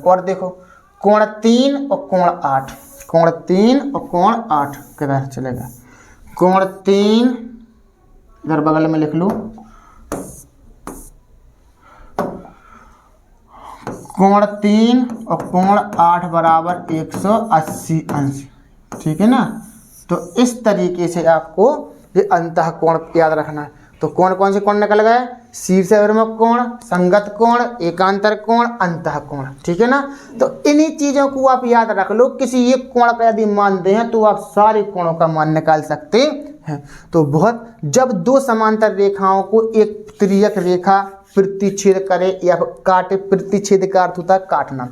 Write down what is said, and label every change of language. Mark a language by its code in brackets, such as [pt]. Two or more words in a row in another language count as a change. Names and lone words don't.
[hi] और देखो कोण 3 और कोण 8, कोण 3 और कोण 8 किधर चलेगा, कोण 3 इधर बगल में लिख लो, कोण 3 और कोण 8 बराबर 180 अंश। ठीक है ना, तो इस तरीके से आपको ये अंतःकोण याद रखना है। तो कौन कौन से कोण निकल गए, शीर्ष अभिमुख कोण, संगत कोण, एकांतर कोण, अंतःकोण। ठीक है ना, तो इन्हीं चीजों को आप याद रख लो। किसी एक कोण का यदि मान दें तो आप सारे कोणों का मान निकाल सकते हैं। तो बहुत, जब दो समांतर रेखाओं को एक तिर्यक रेखा प्रतिच्छेद करे या काटे, प्रतिच्छेद का अर्थ होता है काटना।